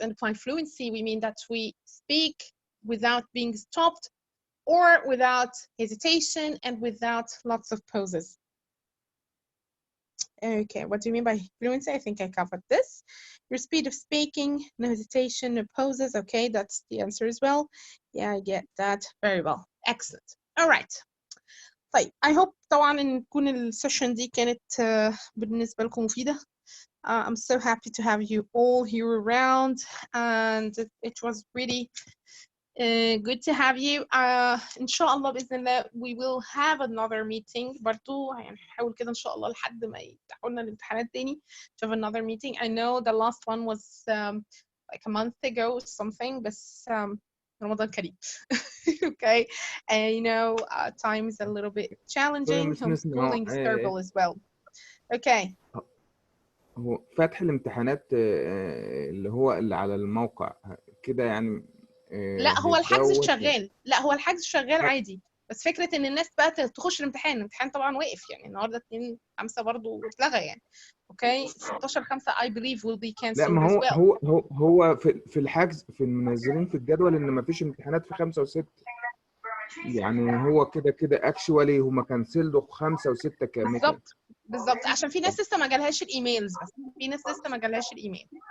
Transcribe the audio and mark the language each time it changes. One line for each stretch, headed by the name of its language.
English: And by fluency, we mean that we speak without being stopped or without hesitation and without lots of pauses. Okay, what do you mean by fluency? I think I covered this. Your speed of speaking, no hesitation, no pauses. Okay, that's the answer as well. Yeah, I get that very well. Excellent. All right.
Arabic: طيب
English: I hope
Arabic: طبعا ان تكون السيشن دي كانت بالنسبة لكم مفيدة.
English: I'm so happy to have you all here around, and it was really good to have you.
Arabic: إن شاء الله بإذن الله
English: we will have another meeting.
Arabic: برضو هنحاول كده إن شاء الله لحد ما يفتحوا لنا الامتحانات تاني
English: to have another meeting. I know the last one was like a month ago or something, بس Ramadan Kareem. Okay, and you know time is a little bit challenging. Homeschooling is terrible as well. Okay.
Arabic: هو فتح الامتحانات اللي هو اللي على الموقع كده يعني لا هو الحجز شغال. لا هو الحجز شغال عادي، بس فكرة ان الناس بقى تخش الامتحان طبعا واقف يعني النهارده 2/5 برضه اتلغى يعني.
English: Okay 16/5 I believe will be cancelled.
Arabic: لا ما
English: as well.
Arabic: هو في الحجز في المنزلين في الجدول ان ما فيش امتحانات في 5 و6 يعني هو كده اكشوالي هم كانسلوا 5 و6 كامل. بالظبط عشان في ناس لسه ما جالهاش الايميلز، بس في ناس لسه ما جالهاش الايميل.